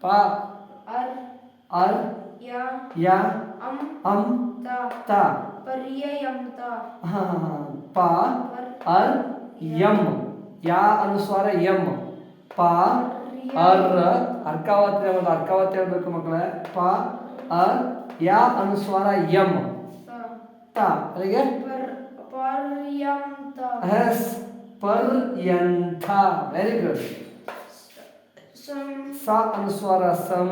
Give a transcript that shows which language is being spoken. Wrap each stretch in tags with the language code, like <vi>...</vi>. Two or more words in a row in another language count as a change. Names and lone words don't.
<kn>ಪ ಅರ್ ಅರ್ ಯ ಯ ಅಂ ಅಂ ತ ತ ಪರ್ಯಯಂತ ಹ, ಪ ಅರ್ ಯಂ ಯಾ ಅನುಸ್ವಾರ ಯಂ ಪ ಅರ್ ಅರ್ಕಾವತಿ ಒಂದು ಅರ್ಕಾವತಿ ಹೇಳ್ಬೇಕು ಮಕ್ಕಳೇ ಪ ಅರ್ ಯಾ ಅನುಸ್ವಾರ ಯಂ ತ ಅಲ್ಲಿಗೆ ಪರ್ಯಂತ ಎಸ್ ಪರ್ಯಂತ.</kn> <en>very good.</en> <kn>ಸಂ ಸ ಅನುಸ್ವಾರ ಸಂ.</kn>